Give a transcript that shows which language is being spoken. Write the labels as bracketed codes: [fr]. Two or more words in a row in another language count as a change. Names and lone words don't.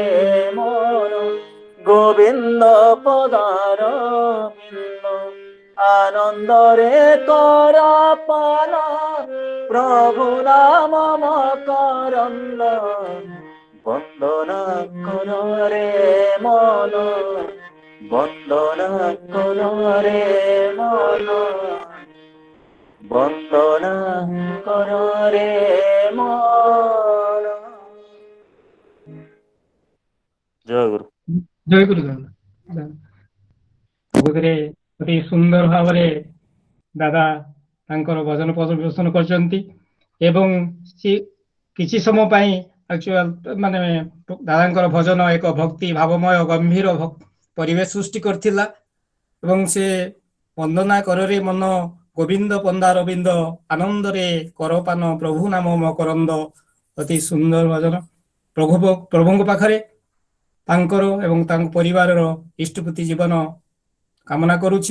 [or] ମନ ଗୋବିନ୍ଦ ପଦାର ବିନ୍ଦ ଆନନ୍ଦରେ କର ପାନ ପ୍ରଭୁ ନାମ ମକରନ୍ଦ ବନ୍ଦନା କର ରେ ମନ ବନ୍ଦନା କର ରେ ମନ ବନ୍ଦନା କର ରେ ମନ। ଜୟ ଗୁରୁ। ଜୟ ଗୁରୁ ପ୍ରକୃତରେ ଅତି ସୁନ୍ଦର ଭାବରେ ଦାଦା ତାଙ୍କର ଭଜନ ପରିବେଷଣ କରିଛନ୍ତି ଏବଂ ସେ କିଛି ସମୟ ପାଇଁ ଆକ୍ଚୁଆଲ ମାନେ ଦାଦାଙ୍କର ଭଜନ ଏକ ଭକ୍ତି ଭାବମୟ ଗମ୍ଭୀର ପରିବେଶ ସୃଷ୍ଟି କରିଥିଲା ଏବଂ ସେ ବନ୍ଦନା କରରେ ମନ ଗୋବିନ୍ଦ ପନ୍ଦାର ବିନ୍ଦ ଆନନ୍ଦରେ କରପାନ ପ୍ରଭୁ ନାମ ମକରନ୍ଦ ଅତି ସୁନ୍ଦର ଭଜନ ପ୍ରଭୁଙ୍କ ପାଖରେ ତାଙ୍କର ଏବଂ ତାଙ୍କ ପରିବାରର ଇଷ୍ଟପତି ଜୀବନ କାମନା କରୁଛି।